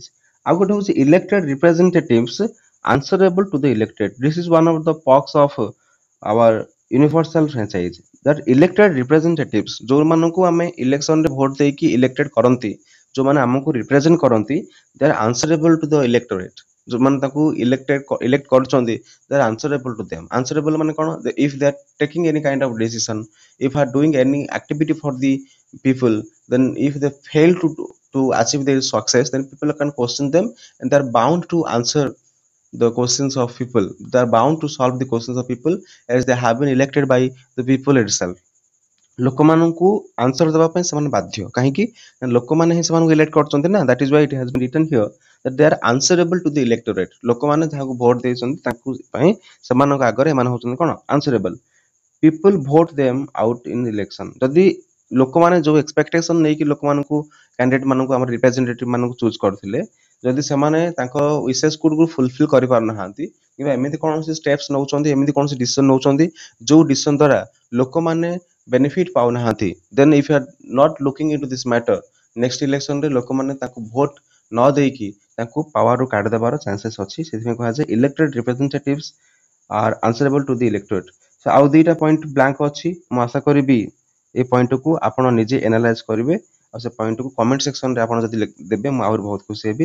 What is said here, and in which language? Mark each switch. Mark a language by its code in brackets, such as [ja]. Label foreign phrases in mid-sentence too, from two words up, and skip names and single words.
[or] ଆଉ ଗୋଟେ ହେଉଛି [en] elected representatives answerable to the elected this is one of the perks of our universal franchise that elected representatives [or] ଯେଉଁମାନଙ୍କୁ ଆମେ ଇଲେକ୍ସନରେ ଭୋଟ ଦେଇକି ଇଲେକ୍ଟେଡ୍ କରନ୍ତି ଯେଉଁମାନେ ଆମକୁ ରିପ୍ରେଜେଣ୍ଟ କରନ୍ତି [en] they are answerable to the electorate [or] ଯେଉଁମାନେ ତାକୁ ଇଲେକ୍ଟ କରୁଛନ୍ତି [en] they are answerable to them answerable [or] ମାନେ କ'ଣ [en] if they are taking any kind of decision if are doing any activity for the people then if they fail to achieve their success then people can question them and they are bound to answer the questions of people they are bound to solve the questions of people as they have been elected by the people itself [or] ଲୋକମାନଙ୍କୁ ଆନ୍ସର ଦେବା ପାଇଁ ସେମାନେ ବାଧ୍ୟ କାହିଁକି ଲୋକମାନେ ହିଁ ସେମାନଙ୍କୁ ଇଲେକ୍ଟ କରୁଛନ୍ତି ନା [en] that is why it has been written here that they are answerable to the electorate [or] ଲୋକମାନେ ଯାହାକୁ ଭୋଟ ଦେଇଛନ୍ତି ତାଙ୍କୁ ପାଇଁ ସେମାନଙ୍କ ଆଗରେ ଏମାନେ ହେଉଛନ୍ତି କ'ଣ ଆନ୍ସରେବଲ୍ [en] people vote them out in election [or] ଯଦି ଲୋକମାନେ ଯୋଉ ଏକ୍ସପେକ୍ଟେସନ ନେଇକି ଲୋକମାନଙ୍କୁ କ୍ୟାଣ୍ଡିଡେଟ୍ ମାନଙ୍କୁ ଆମର ରିପ୍ରେଜେଣ୍ଟେଟିଭ୍ ମାନଙ୍କୁ ଚୁଜ୍ କରିଥିଲେ ଯଦି ସେମାନେ ତାଙ୍କ ୱିଶେସ୍ ଗୁଡ଼ିକୁ ଫୁଲଫିଲ୍ କରିପାରୁନାହାନ୍ତି କିମ୍ବା ଏମିତି କୌଣସି ଷ୍ଟେପ୍ସ ନେଉଛନ୍ତି ଏମିତି କୌଣସି ଡିସିସନ ନେଉଛନ୍ତି ଯୋଉ ଡିସିସନ ଦ୍ୱାରା ଲୋକମାନେ ବେନିଫିଟ୍ ପାଉନାହାନ୍ତି [en] then if you are not looking in to this matter next electionରେ [or] ଲୋକମାନେ ତାଙ୍କୁ ଭୋଟ ନ ଦେଇକି ତାଙ୍କୁ ପାୱାରରୁ କାଢିଦେବାର ଚାନ୍ସେସ୍ ଅଛି ସେଥିପାଇଁ କୁହାଯାଏ [en] elected representatives are answerable to the electorate [or] ଆଉ ଦୁଇଟା [en] point blank [or] ଅଛି ମୁଁ ଆଶା କରିବି ଏ ପଏଣ୍ଟକୁ ଆପଣ ନିଜେ ଏନାଲାଇଜ୍ କରିବେ ଆଉ ସେ ପଏଣ୍ଟକୁ [en] comment sectionରେ [or] ଆପଣ ଯଦି ଦେବେ ମୁଁ ଆହୁରି ବହୁତ ଖୁସି ହେବି।